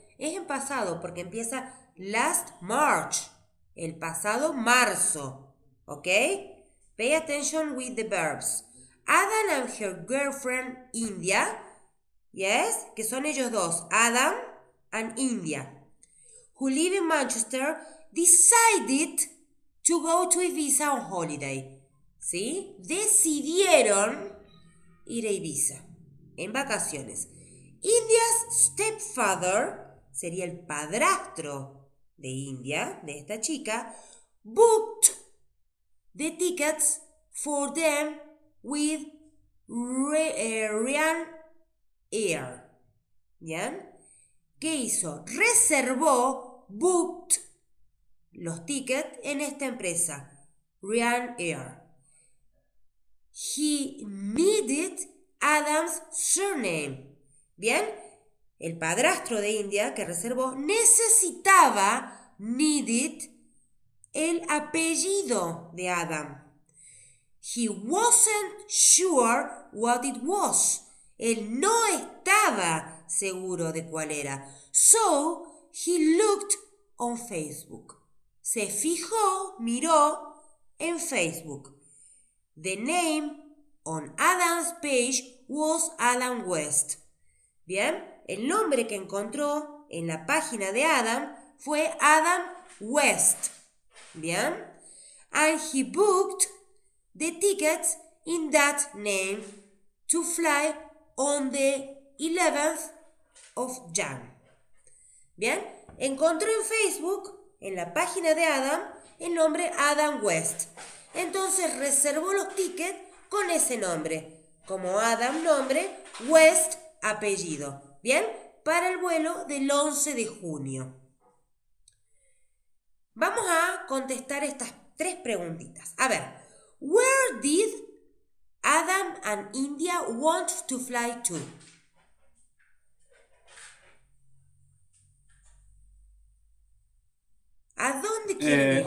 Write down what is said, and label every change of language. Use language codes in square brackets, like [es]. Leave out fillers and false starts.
[es] Es en pasado porque empieza [en] last March, [es] el pasado marzo, ¿ok? [en] Pay attention with the verbs. Adam and her girlfriend India, yes, [es] que son ellos dos, [en] Adam and India, who live in Manchester, decided to go to Ibiza on holiday. [es] ¿Sí? Decidieron ir a Ibiza en vacaciones. [en] India's stepfather, [es] sería el padrastro de India, de esta chica, [en] booked the tickets for them with Ryanair. [es] ¿Bien? ¿Qué hizo? Reservó, booked, los tickets en esta empresa, Ryanair. [en] He needed Adam's surname. [es] Bien, el padrastro de India que reservó necesitaba, needed, el apellido de Adam. [en] He wasn't sure what it was. [es] Él no estaba seguro de cuál era. [en] So, he looked on Facebook. [es] Se fijó, miró en Facebook. [en] The name on Adam's page was Adam West. [es] Bien, el nombre que encontró en la página de Adam fue Adam West. [en] Bien, and he booked the tickets in that name to fly on the 11th of Jan. [es] Bien, encontró en Facebook, en la página de Adam, el nombre Adam West. Entonces reservó los tickets con ese nombre, como Adam nombre, West apellido. Bien, para el vuelo del 11 de junio. Vamos a contestar estas tres preguntitas. A ver, [en] where did Adam and India want to fly to? [es] ¿A dónde quieren ir?